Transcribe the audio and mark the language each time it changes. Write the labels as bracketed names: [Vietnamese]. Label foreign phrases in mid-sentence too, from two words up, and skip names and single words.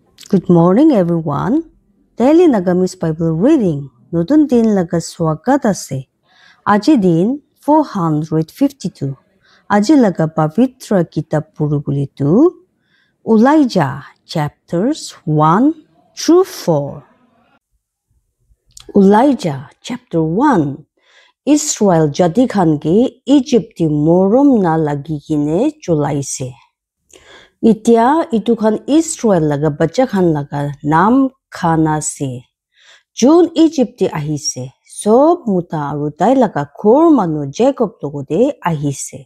[English] Good morning, everyone. Daily Nagamis Bible reading. [Naga Pidgin] Nutun din laga swagat ase. Aji din 452. Aji laga pavitra kitab purubuli tu Elijah [English] chapters 1 through 4. Elijah chapter 1. [Naga Pidgin] Israel jadi khan ke Egypti morom na lagi kine chulaise. Itia itu khan Israel laga bacha khan laga nam khana se. June Egypti ahise. Sob muta aru tai laga khor manu Jacob logode ahise.